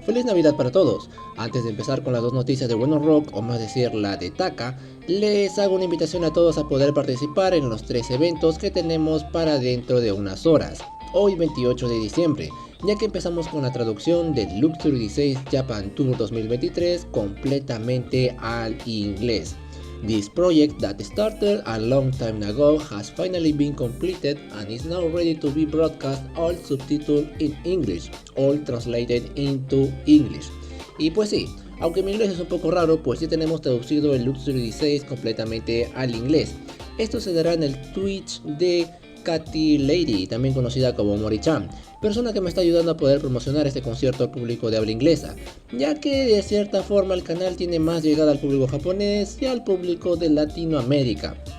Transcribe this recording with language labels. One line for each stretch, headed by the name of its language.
Spanish: Feliz Navidad para todos. Antes de empezar con las dos noticias de Bueno Rock, o más decir la de Taka, les hago una invitación a todos a poder participar en los 3 eventos que tenemos para dentro de unas horas. Hoy 28 de diciembre, ya que empezamos con la traducción del Luxury 16 Japan Tour 2023 completamente al inglés.
English: This project that started a long time ago has finally been completed and is now ready to be broadcast, all subtitled in English, all translated into English.
Spanish: Y pues sí, aunque mi inglés es un poco raro, pues sí tenemos traducido el Luxury 16 completamente al inglés. Esto se dará en el Twitch de Katy Lady, también conocida como Mori-chan, persona que me está ayudando a poder promocionar este concierto al público de habla inglesa, ya que de cierta forma el canal tiene más llegada al público japonés y al público de Latinoamérica.